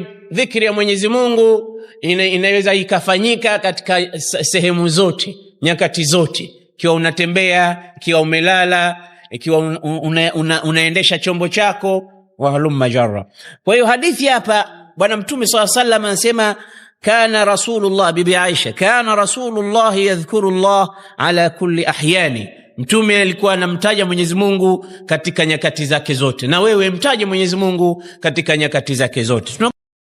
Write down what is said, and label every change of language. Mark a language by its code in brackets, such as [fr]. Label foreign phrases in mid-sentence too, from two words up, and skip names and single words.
[sw] Dhikri ya Mwenyezi Mungu inaweza ikafanyika katika sehemu zote, nyakati zote, ikiwa unatembea, ikiwa umelala, ikiwa unaendesha chombo chako, [ar] وهلم جرا. [sw] Kwa hiyo hadithi hapa Bwana Mtume [ar] صلى الله عليه وسلم [sw] anasema [ar] كان رسول الله, [sw] bibi Aisha, [ar] كان رسول الله يذكر الله على كل أحيانه. [sw] Mtume alikuwa anamtaja Mwenyezi Mungu katika nyakati zake zote, na wewe mtaje Mwenyezi Mungu katika nyakati zake zote.